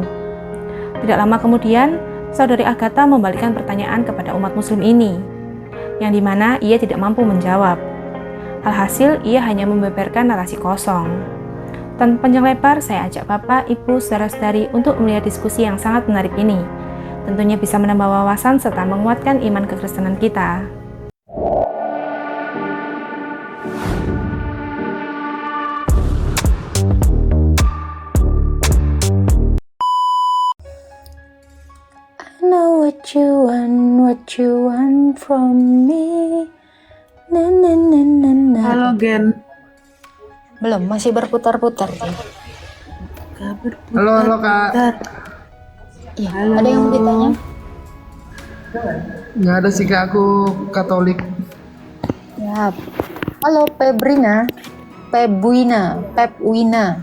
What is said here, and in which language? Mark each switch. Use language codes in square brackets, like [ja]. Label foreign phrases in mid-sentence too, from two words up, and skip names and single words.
[id] Tidak lama kemudian, saudari Agatha membalikkan pertanyaan kepada umat muslim ini, yang dimana ia tidak mampu menjawab. Alhasil, ia hanya membeberkan narasi kosong. Tanpa panjang lebar, saya ajak Bapak, Ibu, saudara-saudari untuk melihat diskusi yang sangat menarik ini. Tentunya bisa menambah wawasan serta menguatkan iman kekristenan kita. [en] I know what you want from me. Na na na na na. [id] Halo Gen. Belum, masih berputar-putar. Halo Kak. Iya, ada yang mau ditanya? Nggak ada sih Kak, aku Katolik. Ya. Halo Pebrina, Pepwina.